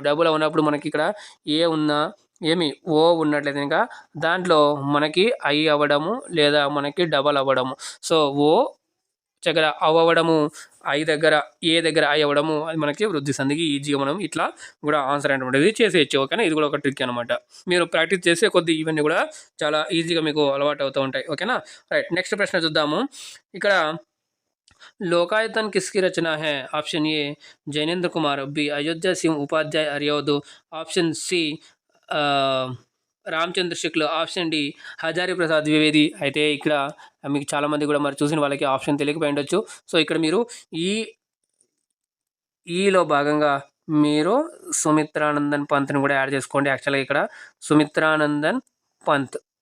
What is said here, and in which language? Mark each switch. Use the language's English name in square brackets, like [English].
[Telugu] Double అవ్వనప్పుడు మనకి ఇక్కడ ఏ ఉన్నా ఏమి ఓ ఉన్నట్లయితే ఇంకా దాంట్లో మనకి ఐ అవ్వడము లేదా మనకి డబల్ అవ్వడము. సో ఓ దగ్గర అవ్వడము, ఐ దగ్గర ఏ దగ్గర ఐ అవ్వడము, అది మనకి వృద్ధి సంధికి ఈజీగా మనం ఇట్లా కూడా ఆన్సర్ అనేటువంటిది చేసేయచ్చు. ఓకేనా, ఇది కూడా ఒక ట్రిక్ అనమాట. మీరు ప్రాక్టీస్ చేసే కొద్దీ ఇవన్నీ కూడా చాలా ఈజీగా మీకు అలవాటు అవుతూ ఉంటాయి. ఓకేనా, రైట్. నెక్స్ట్ ప్రశ్న చూద్దాము. [Hindi] ఇక్కడ लोकायतन किसकी रचना है? Option A Jainendra Kumar, B Ayodhya Singh Upadhyay अर्योदु, option C Ramachandra Shukla, [Telugu] option D [Hindi] Hazari Prasad Dwivedi. [Telugu] అయితే ఇక్కడ మీకు చాలామంది కూడా మరి చూసిన వాళ్ళకి ఆప్షన్ తెలియకపోయి ఉండొచ్చు. సో ఇక్కడ మీరు ఈలో భాగంగా మీరు సుమిత్రానందన్ పంత్ని కూడా యాడ్ చేసుకోండి. యాక్చువల్గా ఇక్కడ సుమిత్రానందన్ పంత్.